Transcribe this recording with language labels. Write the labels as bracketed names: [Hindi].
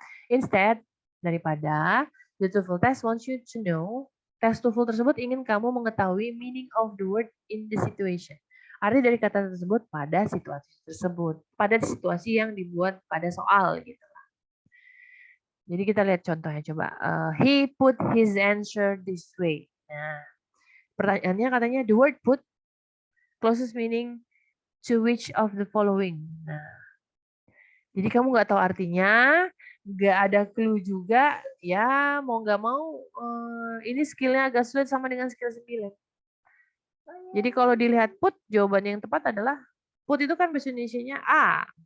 [English] Instead, [Indonesian] daripada [English] the TOEFL test wants you to know, [Indonesian] tes TOEFL tersebut ingin kamu mengetahui [English] meaning of the word in the situation. [Indonesian] Arti dari kata tersebut pada situasi tersebut, pada situasi yang dibuat pada soal gitu. Jadi kita lihat contohnya coba. [English] He put his answer this way. [Indonesian] Nah, pertanyaannya katanya [English] the word put closest meaning to which of the following. [Indonesian] Nah, jadi kamu nggak tahu artinya, nggak ada clue juga, ya mau nggak mau ini skillnya agak sulit sama dengan skill 9. Jadi kalau dilihat put, jawaban yang tepat adalah put itu kan bahasa Indonesianya A.